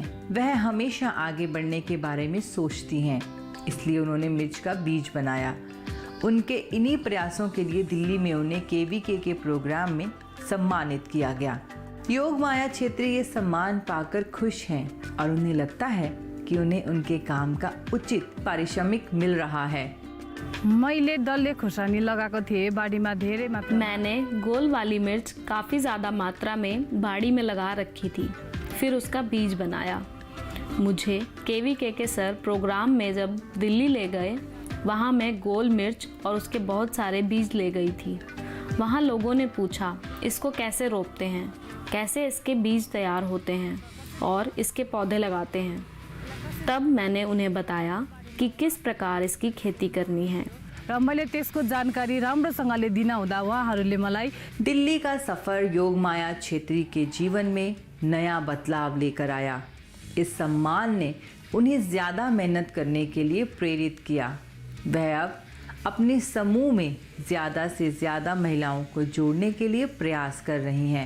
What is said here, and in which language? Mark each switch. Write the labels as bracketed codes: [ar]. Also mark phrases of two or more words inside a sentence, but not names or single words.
[hi] वह हमेशा आगे बढ़ने के बारे में सोचती हैं, इसलिए उन्होंने मिर्च का बीज बनाया। उनके इन्हीं प्रयासों के लिए दिल्ली में उन्हें केवीके के प्रोग्राम में सम्मानित किया गया। योगमाया छेत्री ये सम्मान पाकर खुश हैं और उन्हें लगता है कि उन्हें उनके काम का उचित पारिश्रमिक मिल रहा है। [ne] मैले डल्ले खुर्सानी लगाएको थिएँ बारीमा धेरै मात्रा। [hi] मैंने गोल वाली मिर्च काफ़ी ज़्यादा मात्रा में बाड़ी में लगा रखी थी, फिर उसका बीज बनाया। मुझे केवीके के सर प्रोग्राम में जब दिल्ली ले गए, वहाँ मैं गोल मिर्च और उसके बहुत सारे बीज ले गई थी। वहाँ लोगों ने पूछा इसको कैसे रोपते हैं, कैसे इसके बीज तैयार होते हैं और इसके पौधे लगाते हैं। तब मैंने उन्हें बताया कि किस प्रकार इसकी खेती करनी है। [ne] र मैले त्यसको जानकारी राम्रोसँगले दिन हुँदा उहाँहरूले मलाई [hi] दिल्ली का सफर योगमाया छेत्री के जीवन में नया बदलाव लेकर आया। इस सम्मान ने उन्हें ज़्यादा मेहनत करने के लिए प्रेरित किया। वह अब अपने समूह में ज़्यादा से ज़्यादा महिलाओं को जोड़ने के लिए प्रयास कर रही हैं।